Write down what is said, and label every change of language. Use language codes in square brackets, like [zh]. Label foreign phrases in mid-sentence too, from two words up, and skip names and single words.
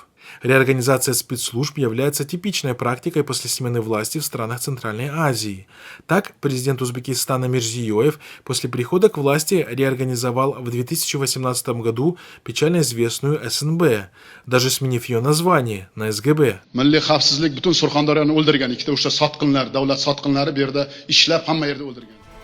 [ru] Реорганизация спецслужб является типичной практикой после смены власти в странах Центральной Азии. Так, президент Узбекистана Мирзиёев после прихода к власти реорганизовал в 2018 году печально известную СНБ, даже сменив ее название на СГБ. [uz] Milliy xavfsizlik butun Surxondaryoni o'ldirgan ikkita o'sha sotqinlar, davlat sotqinlari bu yerda ishlab hamma yerda o'ldirgan.